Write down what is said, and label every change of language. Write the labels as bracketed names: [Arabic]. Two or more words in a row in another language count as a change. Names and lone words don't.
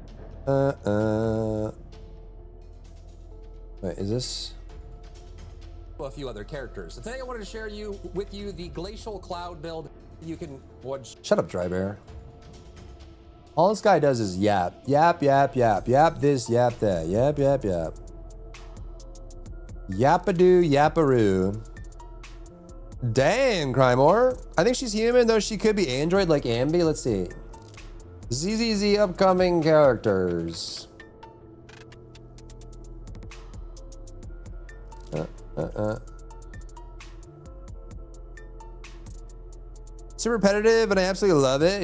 [English] Wait, is this? a few other characters. So today I wanted to share with you the Glacial Cloud build. You can watch. Shut up, Dry Bear. All this guy does is yap, yap, yap, yap, yap this, yap that, yap, yap, yap. Yapadoo, yaparoo. Dang, Crymore. I think she's human, though she could be android like Ambi. Let's see. ZZZ upcoming characters. Super repetitive, and I absolutely love it.